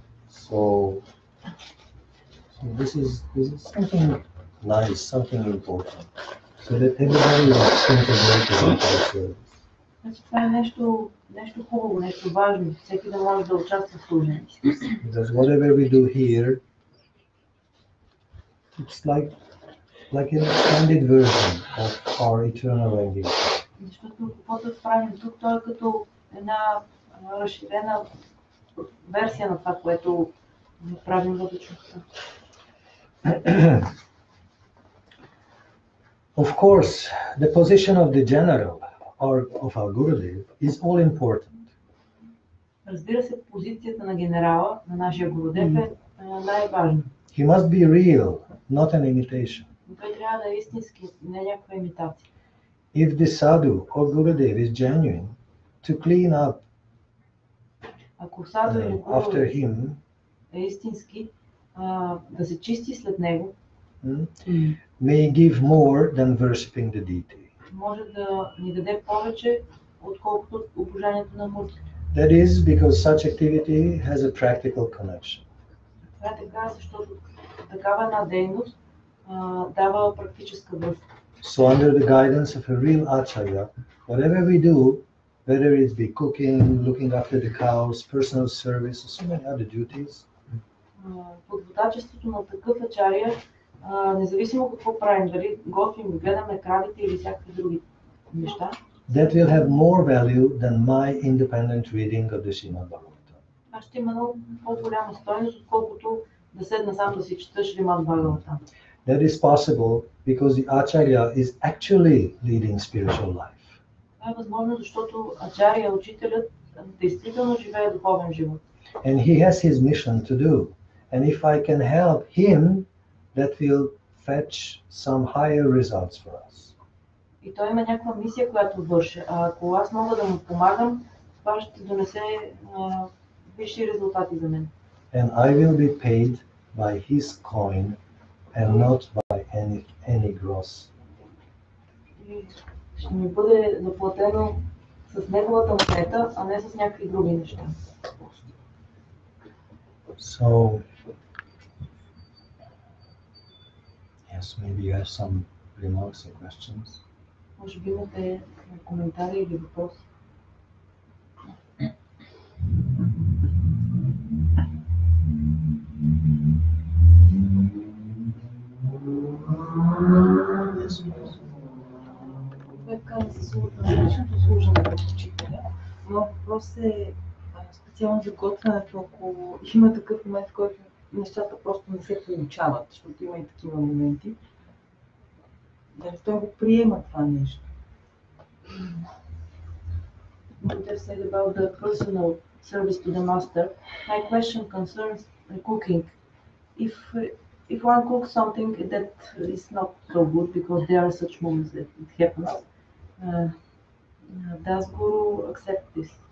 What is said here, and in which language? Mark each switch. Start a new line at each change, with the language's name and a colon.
English: So this is something nice, something important, so that everybody will integrate it.
Bulgarian: Това е нещо хубаво, нещо важно. Всеки да може да участва в служението.
English: Because whatever we do here, it's like an extended version of our eternal engagement.
Bulgarian: Защото каквото правим тук, то е като една разширена версия на това, което правим във вечността.
English: Of course, the position of the general or of our Gurudev is all important.
Bulgarian: Разбира се, позицията на генерала, на нашия Гурудев е най-важна.
English: He must be real, not an imitation.
Bulgarian: Той трябва да е истински, не някаква имитация.
English: If the sadhu or Gurudev is genuine, to clean up
Bulgarian: ако саду или
English: after him,
Bulgarian: е истински, да се чисти след него,
English: may give more than worshipping the deity.
Bulgarian: Може да ни даде повече, отколкото обожанието на мурти.
English: That is because such activity has a practical connection.
Bulgarian: Това е така, защото такава една дейност дава практическа връзка.
English: So under the guidance of a real acharya, whatever we do, whether it be cooking, looking after the cows, personal service, or so many other duties,
Bulgarian: под водачеството на такъв ачария, независимо какво правим, дали готвим, гледаме кравите или всякакви други неща,
English: that will have more value than my independent reading of the Srimad Bhagavatam.
Bulgarian: Това ще има много по-голяма стойност, отколкото да седна сам да си чета Шримад Бхагаватам.
English: That is possible because the acharya is actually leading spiritual life.
Bulgarian: Това е възможно, защото ачария, учителят, действително живее духовен живот.
English: And he has his mission to do. And if I can help him, that will fetch some higher results for us.
Bulgarian: И той има някаква мисия, която върши. А ако аз мога да му помагам, това ще донесе висши резултати за мен.
English: And I will be paid by his coin and not by any gross.
Bulgarian: И ще ми бъде заплатено с неговата монета, а не с някакви други неща.
English: So, yes, maybe you have some remarks or questions.
Bulgarian: Може би имате коментари или въпроси. Човека се служа на личното служене на учителя. Моят въпрос е специално за готвенето, ако има такъв момент, в който нещата просто не се получават, защото има и такива моменти. Дали той го приема това нещо?
English: What I said about the personal service to the master, my question concerns cooking. If one cooks something that is not so good, because there are such moments that it happens, does Guru accept this?